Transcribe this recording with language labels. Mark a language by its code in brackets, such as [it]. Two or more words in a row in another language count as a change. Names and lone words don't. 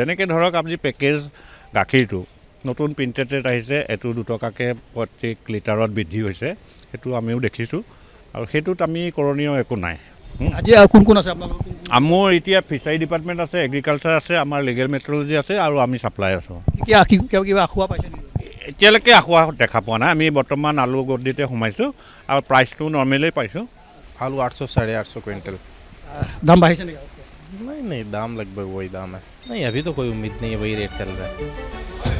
[as] যেনেকৈ ধৰক আপুনি পেকেজ গাখীৰটো নতুন [en] printed rate [as] আহিছে, এইটো 2 টকাকৈ প্ৰত্যেক লিটাৰত বৃদ্ধি হৈছে, সেইটো আমিও দেখিছোঁ আৰু সেইটোত আমি কৰণীয় একো নাই। আজি কোন কোন আছে আপোনালোকৰ? মোৰ এতিয়া [en] fishery department [as] আছে, এগ্ৰিকালচাৰ আছে, আমাৰ [en] legal metrology [as] আছে আৰু আমি ছাপ্লাই আছোঁ। কিবা আখুৱা পাইছে নেকি? এতিয়ালৈকে আখুৱা দেখা পোৱা নাই। আমি বৰ্তমান আলু গদ্দিতে সোমাইছোঁ আৰু প্ৰাইচটো নৰ্মেলেই পাইছোঁ। [hi] आलू 800 850 क्विंटल। दाम बाढ़ से नहीं? नहीं दाम लगभग वही दाम है। नहीं अभी तो कोई उम्मीद नहीं है, वही रेट चल रहा है।